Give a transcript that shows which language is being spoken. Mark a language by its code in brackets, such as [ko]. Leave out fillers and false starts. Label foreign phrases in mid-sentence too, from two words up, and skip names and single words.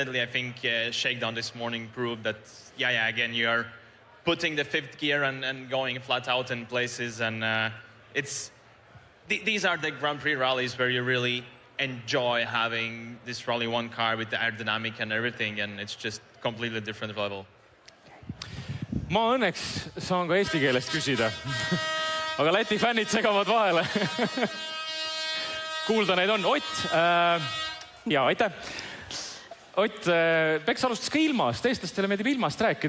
[en] I think shakedown this morning proved that, yeah, again, you are putting the fifth gear and going flat out in places, and these are the Grand Prix rallies where you really enjoy having this Rally 1 car with the aerodynamic and everything, and it's just completely different level. [et] Ma õnneks saan ka eesti keelest küsida. Aga Läti fännid segavad vahele. Kuulda neid on. Ott, ja aitäh. Ott, Peks alustas ka ilmast. Eestlastele meeldib ilmast rääkida.